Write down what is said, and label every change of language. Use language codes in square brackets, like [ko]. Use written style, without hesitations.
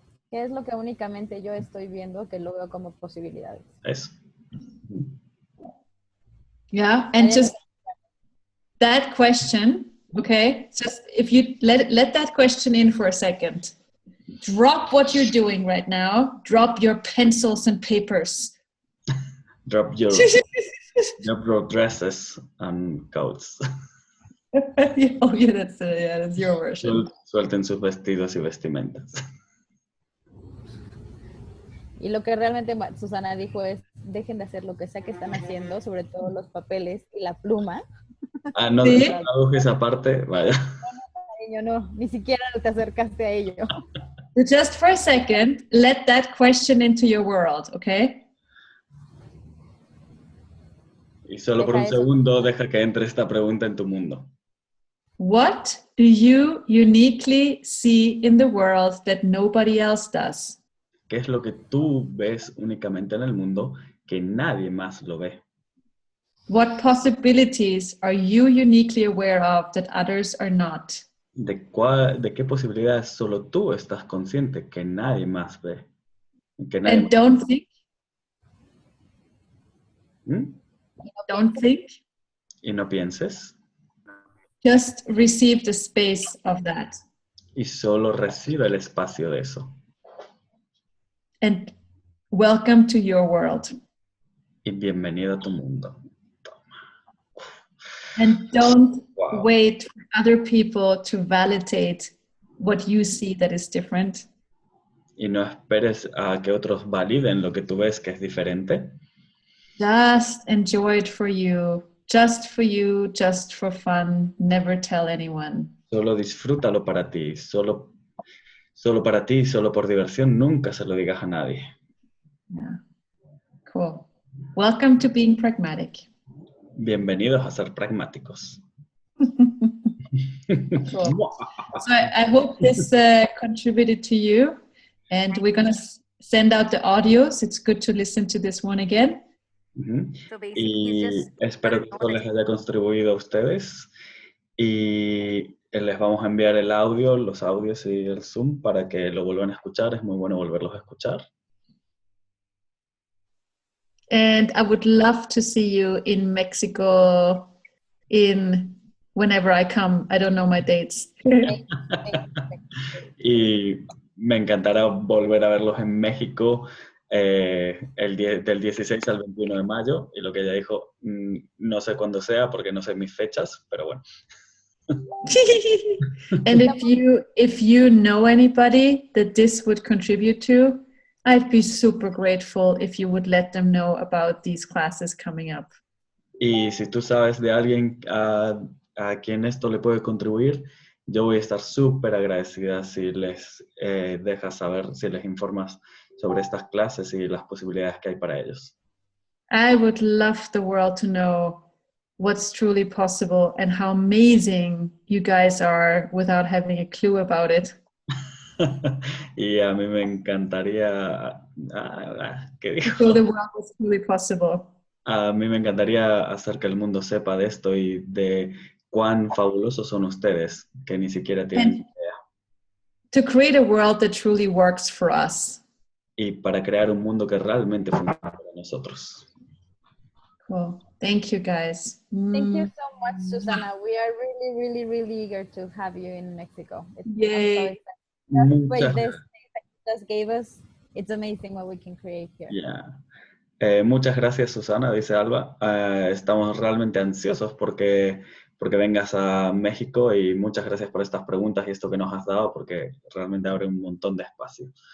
[es] ¿Qué es lo que únicamente yo estoy viendo que lo veo como posibilidades? Eso. [en] Yeah, and just that question, okay? Just if you let that question in for a second. Drop what you're doing right now. Drop your pencils and papers. Drop your dresses and coats. Oh yeah, that's your version. [es] Suelten sus vestidos y vestimentas. Y lo que realmente Susanna dijo es, dejen de hacer lo que sea que están haciendo, sobre todo los papeles y la pluma. Ah, no, ¿sí? Traduje esa parte, vaya. No, ni siquiera te acercaste a ello. [en] Just for a second, let that question into your world, okay? [es] Y solo por un segundo deja que entre esta pregunta en tu mundo. [en] What do you uniquely see in the world that nobody else does? [es] ¿Qué es lo que tú ves únicamente en el mundo que nadie más lo ve? [en] What possibilities are you uniquely aware of that others are not? [es] ¿De qué posibilidades solo tú estás consciente que nadie más ve? [en] And don't think. Don't think. [es] Y no pienses. [en] Just receive the space of that. [es] Y solo recibe el espacio de eso. [en] And welcome to your world. [es] Y bienvenido a tu mundo. [en] And don't wait for other people to validate what you see that is different. [es] Y no esperes a que otros validen lo que tú ves que es diferente. [en] Just enjoy it for you. Just for you, just for fun. Never tell anyone. [es] Solo disfrútalo para ti. Solo para ti, solo por diversión. Nunca se lo digas a nadie. [en] Yeah. Cool. Welcome to being pragmatic. [es] Bienvenidos a ser pragmáticos. [en] Cool. So I hope this contributed to you, and we're going to send out the audios. It's good to listen to this one again. [es] Y espero que esto les haya contribuido a ustedes. Y les vamos a enviar el audio, los audios y el Zoom para que lo vuelvan a escuchar. Es muy bueno volverlos a escuchar. [en] And I would love to see you in Mexico whenever I come. I don't know my dates. [es] Y me encantará volver a verlos en México del 16 al 21 de mayo. Y lo que ella dijo, no sé cuándo sea porque no sé mis fechas, pero bueno. [en] And if you know anybody that this would contribute to, I'd be super grateful if you would let them know about these classes coming up. [es] Y si tú sabes de alguien a quien esto le puede contribuir, yo voy a estar súper agradecida si les dejas saber, si les informas sobre estas clases y las posibilidades que hay para ellos. [en] I would love the world to know what's truly possible and how amazing you guys are without having a clue about it. [es] Y a mí me encantaría... ¿qué dijo? [en] So the world is truly possible. [es] A mí me encantaría hacer que el mundo sepa de esto y de cuán fabulosos son ustedes, que ni siquiera tienen idea. [en] To create a world that truly works for us. [es] Y para crear un mundo que realmente funcione para nosotros. [en] Cool. Thank you, guys. Thank you so much, Susanna. We are really, really, really eager to have you in Mexico. Yay. Wait, this just gave us, it's amazing what we can create here. [es] Yeah. Muchas gracias, Susanna, dice Alba. Estamos realmente ansiosos porque vengas a México y muchas gracias por estas preguntas y esto que nos has dado porque realmente abre un montón de espacio.